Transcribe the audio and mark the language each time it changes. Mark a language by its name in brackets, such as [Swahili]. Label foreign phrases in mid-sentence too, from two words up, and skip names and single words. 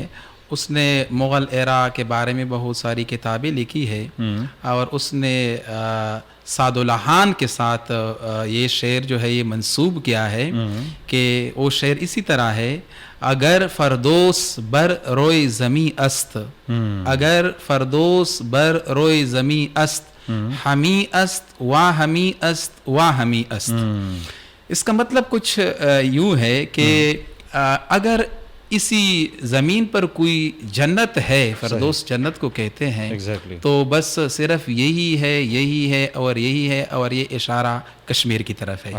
[Urdu] اس نے مغل ایرا کے بارے میں بہت ساری کتابیں لکھی ہے، اور اس نے سعداللہان کے ساتھ یہ شعر جو ہے یہ منسوب کیا ہے کہ وہ شعر اسی طرح ہے: [Persian] اگر فردوس بر روئے زمیں است، اگر فردوس بر روئے زمیں است، ہمی است وا ہمی است وا ہمی است. [Urdu] اس کا مطلب کچھ یوں ہے کہ اگر اسی زمین پر کوئی جنت ہے، فردوس جنت کو کہتے ہیں، تو بس صرف یہی ہے اور یہی ہے، اور یہ اشارہ کشمیر کی طرف ہے.